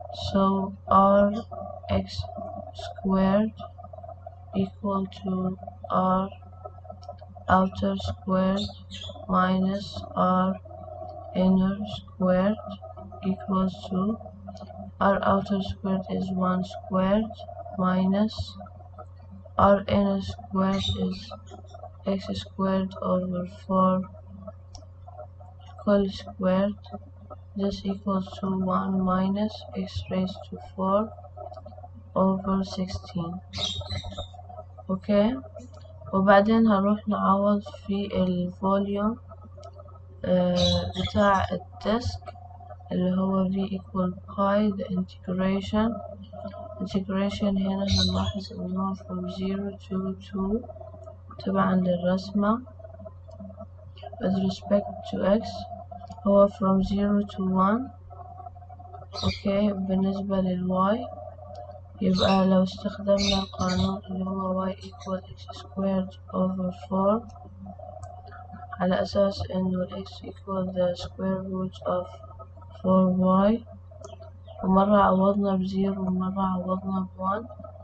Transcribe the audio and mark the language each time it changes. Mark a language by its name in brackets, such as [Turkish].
[English] so R x squared equal to R outer squared minus R inner squared equals to R outer squared is 1 squared minus R inner squared is x squared over 4 whole squared. This equals to 1 minus x raised to 4 over 16. [Arabic] وبعدين هنروح نعوض في الفوليوم بتاع الديسك اللي هو [English] v equal pi the integration [Arabic] هنا هنلاحظ إن هو [English] from 0 to 2 [Arabic] تبعا للرسمة. [English] with respect to x [Arabic] هو [English] from 0 to 1. [Arabic] بالنسبة للy يبقى لو استخدمنا القانون اللي هو [English] y equal x squared over 4 [Arabic] على أساس إنه [English] x equal the square root of 4y [Arabic] ومرة عوضنا بزيرو ومرة عوضنا ب1.